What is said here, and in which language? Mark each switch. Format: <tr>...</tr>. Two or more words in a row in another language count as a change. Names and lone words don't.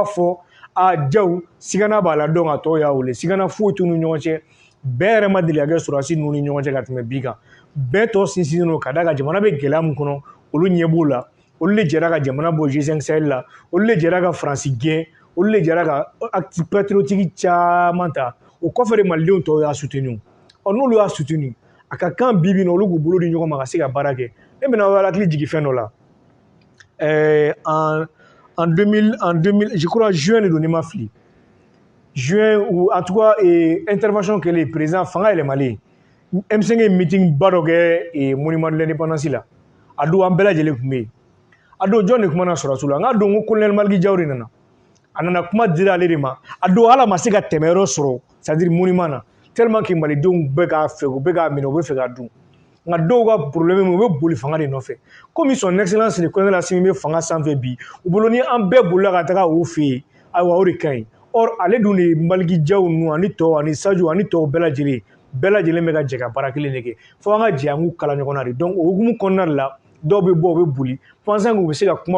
<bm>fɔ Diaw sigana b'a la dɔn a tɔw y'a wele sigana foyi t'u ni ɲɔgɔn cɛ bɛɛ yɛrɛ ma deli ka kɛ sɔrɔdasi ninnu ni ɲɔgɔn cɛ ka tɛmɛ bi kan bɛɛ tɔ sinsinnen don ka d'a kan jamana bɛ gɛlɛya min kɔnɔ olu ɲɛ b'o la olu de jɛra ka jamana bɔ G5 Sahel la olu de jɛra ka Faransi gɛn olu de jɛra ka</bm> <fr>acte patriotique</fr> <bm>caman ta o kɔfɛ de malidenw tɔw y'a soutenu n'olu y'a soutenu a ka kan bi bi in na olu k'u bolo di ɲɔgɔn ma ka se ka baara kɛ ne bɛna aw hakili jigin fɛn dɔ la</bm> <fr>en 2000 je crois juin</fr> <bm>de don ni ma fili</bm> <fr>juin ou en tout cas intervention</fr> <bm>kɛlen président fanga yɛlɛmalen M5 ye meeting ba dɔ kɛ monument de l'indépendance la a don an bɛɛ lajɛlen tun bɛ yen a don jɔn de kumana sɔrɔdasiw la n k'a don ko colonel Maliki Diaw de nana a nana kuma dira ale de ma a don ala ma se ka tɛmɛ yɔrɔ sɔrɔ</bm> <fr>c'est à dire</fr> <bm>monument na</bm> <fr>tellement que</fr> <bm>malidenw bɛ k'a fɛ u bɛ k'a minɛ u bɛ fɛ k'a dun nka dɔw ka problème u bɛ boli fanga de nɔfɛ comme</bm> <fr>son excellence le colonel</fr> <bm>Assimi bɛ fanga sanfɛ bi u bolo ni an bɛɛ bolila ka taga o fɛ yen ayiwa o de ka ɲi or ale dun de ye Maliki Diaw ninnu ani tɔw ani Sadio ani tɔw bɛɛ lajɛlen bɛ ka jɛ ka baara kelen de kɛ fo an ka jɛ an k'u kala ɲɔgɔn na de donc o hukumu kɔnɔna de la dɔw bɛ bɔ u bɛ boli</bm> <fr>pensant que</fr> <bm>u bɛ se</bm>